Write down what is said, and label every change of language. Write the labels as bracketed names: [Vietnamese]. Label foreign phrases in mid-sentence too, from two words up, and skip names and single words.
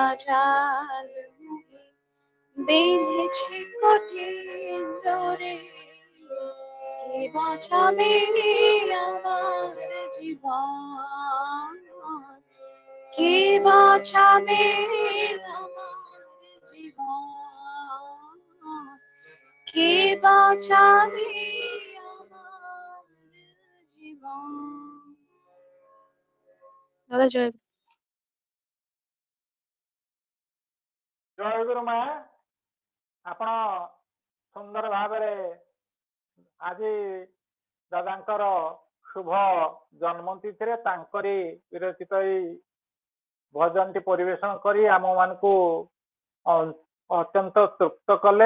[Bangla] জাল মোহে বেঁধেছে কঠিন ডোরে, কে বাঁচাবে আমার জীবন, কে বাঁচাবে আমার জীবন, কে বাঁচাবে আমার জীবন। দাদা জয়। [Odia] ଜୟ ଗୁରୁ ମା। ଆପଣ ସୁନ୍ଦର ଭାବରେ ଆଜି ଦାଦାଙ୍କର ଶୁଭ ଜନ୍ମ ତିଥିରେ ତାଙ୍କରି ବିରଚିତ ଏଇ ଭଜନଟି ପରିବେଷଣ କରି ଆମମାନଙ୍କୁ ଅତ୍ୟନ୍ତ ତୃପ୍ତ କଲେ।